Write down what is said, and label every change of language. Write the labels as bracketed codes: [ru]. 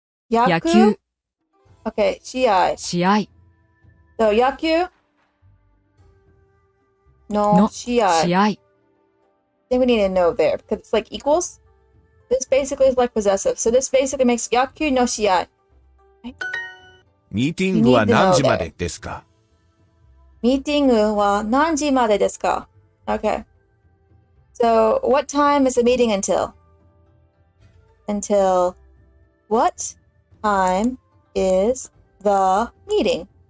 [ja] Yaku? Okay, shiai. 試合 [en] So, yakyu? No, shiai. [ja] 試合 [en] I think we need a no there because it's like equals. This basically is like possessive. So this basically makes yakyu no shiai. [ja] ミーティングは何時までですか？ Meeting wa nanji made desu ka? [en] Okay. So what time is the meeting until? until what time is the meeting?